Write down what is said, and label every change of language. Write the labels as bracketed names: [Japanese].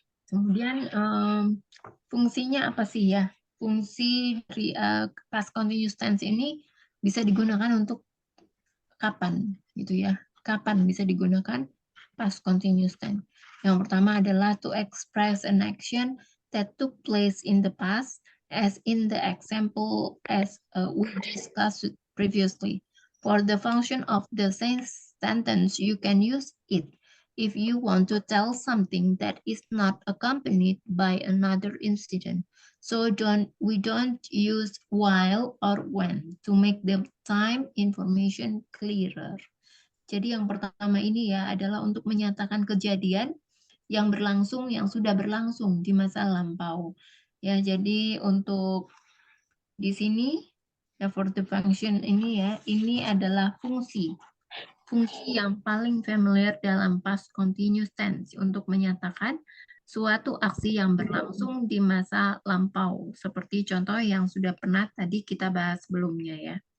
[Indonesian] Kemudian fungsinya apa sih ya? Fungsi dari past continuous tense ini bisa digunakan untuk kapan gitu ya? Kapan bisa digunakan past continuous tense? Yang pertama adalah [English] to express an action that took place in the past, as in the example as we discussed previously. For the function of the sentence, you can use it if you want to tell something that is not accompanied by another incident. So we don't use while or when to make the time information clearer. [Indonesian] Jadi yang pertama ini ya adalah untuk menyatakan kejadian yang berlangsung, yang sudah berlangsung di masa lampau. Ya, jadi untuk di sini ya [English] for the function [Indonesian] ini ya, ini adalah fungsi yang paling familiar dalam past continuous tense untuk menyatakan suatu aksi yang berlangsung di masa lampau, seperti contoh yang sudah pernah tadi kita bahas sebelumnya ya.